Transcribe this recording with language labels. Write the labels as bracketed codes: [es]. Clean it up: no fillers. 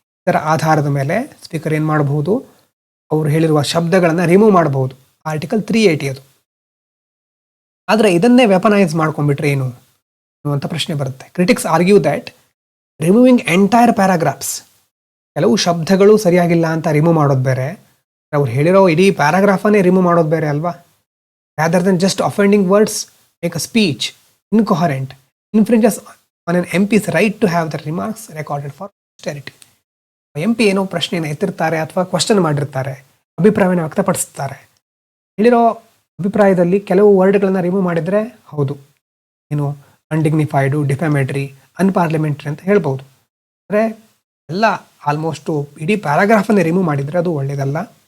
[kn] ಇದರ ಆಧಾರದ ಮೇಲೆ ಸ್ಪೀಕರ್ ಏನು ಮಾಡಬಹುದು? ಅವರು ಹೇಳಿರುವ ಶಬ್ದಗಳನ್ನು ರಿಮೂವ್ ಮಾಡಬಹುದು. ಆರ್ಟಿಕಲ್ 380 ಅದು. ಆದರೆ ಇದನ್ನೇ ವೆಪನೈಸ್ ಮಾಡ್ಕೊಂಡ್ಬಿಟ್ರೆ ಏನು ಅಂತ ಪ್ರಶ್ನೆ ಬರುತ್ತೆ. [en] critics argue that removing entire paragraphs, [kn] ಕೆಲವು ಶಬ್ದಗಳು ಸರಿಯಾಗಿಲ್ಲ ಅಂತ ರಿಮೂವ್ ಮಾಡೋದು ಬೇರೆ, ಅವ್ರು ಹೇಳಿರೋ ಇಡೀ ಪ್ಯಾರಾಗ್ರಾಫನ್ನೇ ರಿಮೂವ್ ಮಾಡೋದು ಬೇರೆ ಅಲ್ವಾ? [en] rather than just offending words, make a speech incoherent, infringes on an MP's right to have their remarks recorded for posterity. [kn] MP ಏನೋ ಪ್ರಶ್ನೆಯನ್ನು ಎತ್ತಿರ್ತಾರೆ ಅಥವಾ ಕ್ವಶನ್ ಮಾಡಿರ್ತಾರೆ, ಅಭಿಪ್ರಾಯವನ್ನು ವ್ಯಕ್ತಪಡಿಸ್ತಾರೆ. ಹೇಳಿರೋ ಅಭಿಪ್ರಾಯದಲ್ಲಿ ಕೆಲವು ವರ್ಡ್ಗಳನ್ನು ರಿಮೂವ್ ಮಾಡಿದರೆ ಹೌದು, ಏನು ಅನ್ಡಿಗ್ನಿಫೈಡು, ಡಿಫ್ಯಾಮೇಟ್ರಿ, ಅನ್ಪಾರ್ಲಿಮೆಂಟ್ರಿ ಅಂತ ಹೇಳ್ಬೋದು. ಅಂದರೆ ಎಲ್ಲ ಆಲ್ಮೋಸ್ಟು ಇಡೀ ಪ್ಯಾರಾಗ್ರಾಫನ್ನೇ ರಿಮೂವ್ ಮಾಡಿದರೆ ಅದು ಒಳ್ಳೆಯದಲ್ಲ.